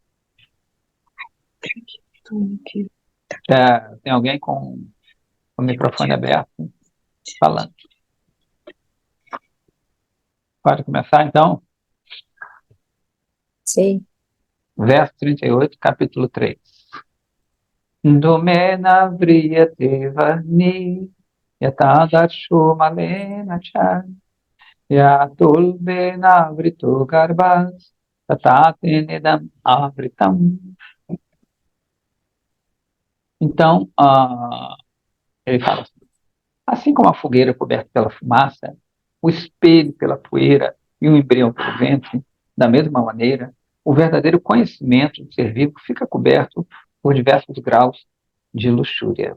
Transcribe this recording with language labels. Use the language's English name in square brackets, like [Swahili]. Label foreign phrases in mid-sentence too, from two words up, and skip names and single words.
[Portuguese] Aqui. tem alguém com o microfone aberto falando. Pode começar, então? Sim. Verso 38, capítulo 3. [Sanskrit] धूमेना व्रियते वह्निर् यथादर्शो मलेन च यथोल्बेना वृतो गर्भस् तथा तेनेदम् आवृतम्. [Portuguese] Então, ele fala assim como a fogueira coberta pela fumaça, o espelho pela poeira e o embrião pelo ventre, da mesma maneira, o verdadeiro conhecimento do ser vivo fica coberto por diversos graus de luxúria.